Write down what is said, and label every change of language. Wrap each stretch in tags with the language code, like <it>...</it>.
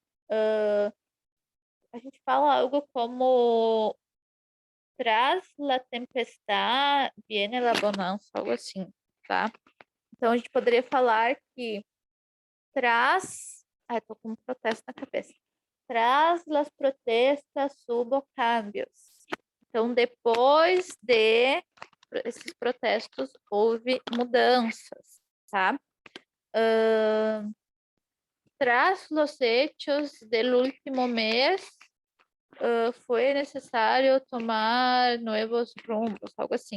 <pt>A gente fala algo como</pt> <es>tras la tempestad viene la bonanza,</es> <pt>algo assim, tá? Então, a gente poderia falar que tras... Ai, tô com um protesto na cabeça.</pt> <es>Tras las protestas hubo cambios.</es> <pt>Então, depois de esses protestos, houve mudanças, tá?</pt> <es>Tras los hechos del último mes,</es> <pt>foi necessário tomar novos rumos, algo assim.</pt>